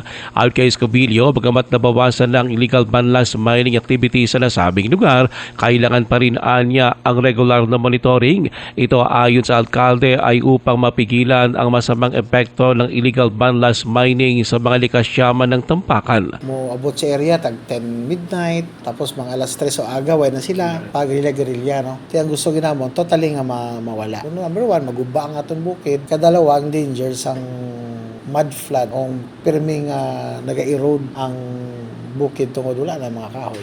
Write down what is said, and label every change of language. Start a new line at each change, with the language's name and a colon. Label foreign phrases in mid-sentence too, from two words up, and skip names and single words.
Filipino: Ayon kay Escobillo, bagamat nabawasan ng
English: illegal banlash mining activity
Filipino: sa nasabing lugar, kailangan pa rin anya ang regular na monitoring. Ito ayon sa alkalde ay upang mapigilan ang masamang epekto ng
English: illegal banlash mining
Filipino: sa mga likas yaman ng Tampakan.
Hiligaynon: Mo abot sa area tag 10 midnight tapos mga alas 3 o aga way na sila pag gerilya no. Kaya ang gusto ginamon totally nga mawala. Number 1, maguba ang aton bukid. Kadalawa ang danger sang
English: mud flood
Hiligaynon: o pirming naga-erode ang bukid tungod wala na mga kahoy.